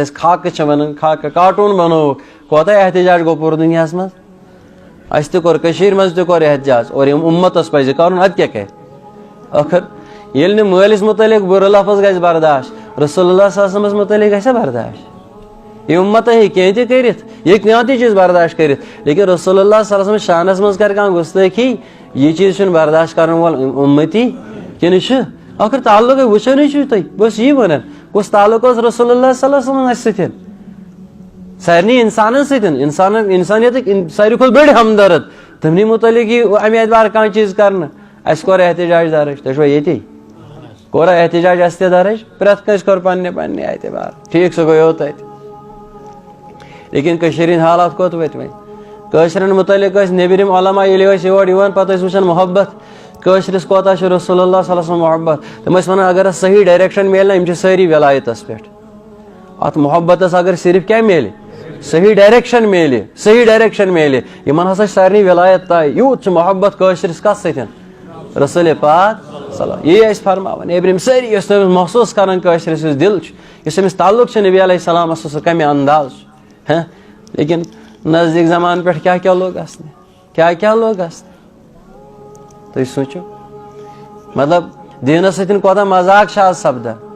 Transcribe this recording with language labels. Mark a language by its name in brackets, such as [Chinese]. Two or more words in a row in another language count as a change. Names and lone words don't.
[Kashmiri] أسۍ خاکہٕ چھِ ونان خاکہٕ کارٹوٗن بنووُکھ کوتاہ احتجاج گوٚو پوٗرٕ دُنیاہس منٛز اَسہِ تہِ کوٚر کٔشیٖرِ منٛز تہِ کوٚر احتجاج اور یِم اُمتس پزِ کرُن ادٕ کیٛاہ کرِ ٲخر ییٚلہِ نہٕ مٲلِس متعلق بُرٕ لفظ گژھِ برداشت رسول اللہ صلی اللہ علیہ وسلمس متعلق گژھِ برداشت یہ امت ہیٚکہِ کینٛہہ تہِ کٔرِتھ یہِ ہیٚکہِ کانٛہہ تہِ چیٖز برداشت کٔرِتھ لیکن رسول اللہ صلی اللہ علیہ وسلم شانس منٛز کرِ کانٛہہ گُستٲخی یہِ چیٖز چھُنہٕ برداشت کرن وول اُمتی کِنہٕ چھُ ٲخر تعلق وٕچھانٕے چھُو تُہۍ بہٕ چھُس یی ونان کُس تعلق اوس رسول اللہ صلی اللہ علیہ وسلم اسہِ سۭتۍ سارنٕے انسانن سۭتۍ انسانیتٕکۍ ساروی کھۄتہٕ بٔڑۍ ہمدرد تِمنٕے متعلق یی امہِ اعتبار کانٛہہ چیٖز کرنہٕ اَسہِ کوٚر احتجاج درٕج تُہۍ چھُوا ییٚتی کوٚرا احتجاج اَسہِ تہِ درٕج پرٛٮ۪تھ کٲنٛسہِ کوٚر پننہِ اعتبار ٹھیٖک سُہ گوٚو تتہِ لیکن کٔشیٖرِ ہٕنٛدۍ حالات کوٚت وٲتۍ وۄنۍ کٲشرٮ۪ن متعلق ٲسۍ نیبرِم علما ییٚلہِ ٲسۍ یور یِوان پتہٕ ٲسۍ وٕچھان محبت کٲشرِس کوتاہ چھُ رسول اللہ صلی اللہ علیہ وسلم محبت تِم ٲسۍ ونان اگر اَتھ صحیح ڈایریکشن میلہِ نا یِم چھِ سٲری ولایتس پٮ۪ٹھ اتھ محبتس اگر صرف کیٛاہ میلہِ صحیح ڈایریکشن میلہِ یِمن ہسا چھِ سارنٕے ولایت طے یوٗت چھُ محبت کٲشرِس کتھ سۭتۍ رسول پاک یی ٲسۍ فرماوان نیبرِم سٲری ٲسۍ تٔمِس محسوٗس کران کٲشرِس یُس دِل چھُ یُس أمِس تعلق چھُ نبی علیہ السلامس سُہ کمہِ انداز چھُ لیکن نزدیٖک زمانہٕ پٮ۪ٹھ کیٛاہ لوٚگ گژھنہِ تُہۍ سوٗنٛچِو مطلب دیٖنس سۭتۍ کوتاہ مذاق چھُ آز سپدان